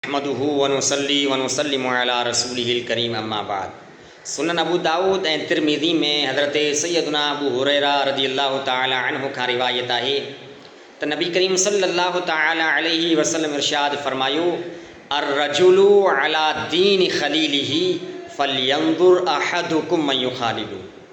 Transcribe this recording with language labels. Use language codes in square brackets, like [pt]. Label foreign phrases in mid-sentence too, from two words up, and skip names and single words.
[ar] أحمده و نصلي و نسلم على رسوله الكريم أما بعد. [sd] सुनन अबू दाऊद ऐं तिरमिज़ी में हज़रत सैयदना अबू हुरैरा [ar] رضي الله تعالى عنه [sd] खां रिवायत आहे त नबी करीम [ar] صلى الله تعالى عليه وسلم [sd] इरशाद फरमायो, [ar] الرجل على دين خليله فلينظر أحدكم من يخالل.